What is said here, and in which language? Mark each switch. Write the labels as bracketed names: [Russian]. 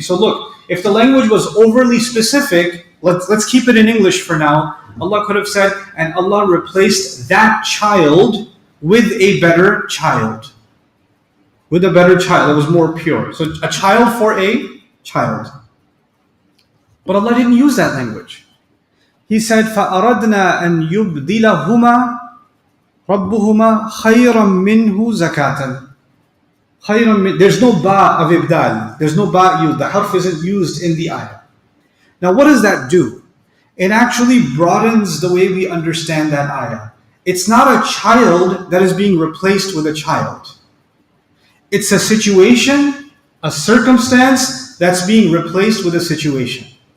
[English] So look, if the language was overly specific, let's keep it in English for now. Allah could have said, and Allah replaced that child with a better child. With a better child that was more pure. So a child for a child. But Allah didn't use that language. He said, [Arabic] فَأَرَدْنَا أَنْ يُبْدِلَهُمَا رَبُّهُمَا خَيْرًا مِنْهُ زَكَاةً. [English] There's no ba of ibdal. There's no ba used. The harf isn't used in the ayah. Now what does that do? It actually broadens the way we understand that ayah. It's not a child that is being replaced with a child. It's a situation, a circumstance that's being replaced with a situation.